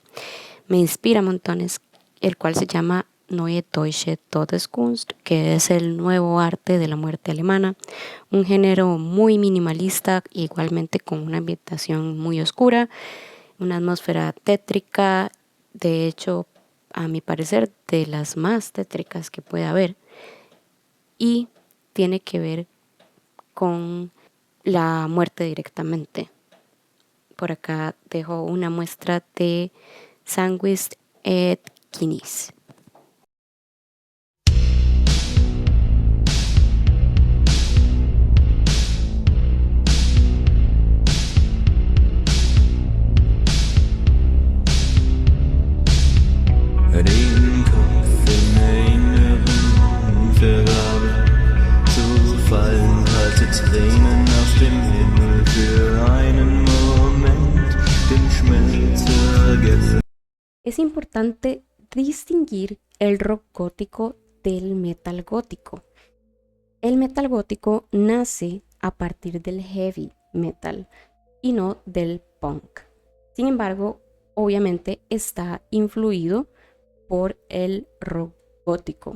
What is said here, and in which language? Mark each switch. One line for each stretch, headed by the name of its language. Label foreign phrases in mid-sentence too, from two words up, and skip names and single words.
Spanish: me inspira montones, el cual se llama
German: Neue Deutsche Todeskunst,
Spanish: que es el nuevo arte de la muerte alemana, un género muy minimalista, igualmente con una ambientación muy oscura, una atmósfera tétrica, de hecho, a mi parecer, de las más tétricas que puede haber, y tiene que ver con la muerte directamente. Por acá dejo una muestra de Sanguis et Quinis.
German: Den Kopf im Inneren vergraben, zu fallen kalte Tränen auf dem Himmel für einen Moment, den Schmerz vergessen.
Spanish: Es importante distinguir el rock gótico del metal gótico. El metal gótico nace a partir del
English: heavy metal
Spanish: y no del punk. Sin embargo, obviamente está influido por el rock gótico.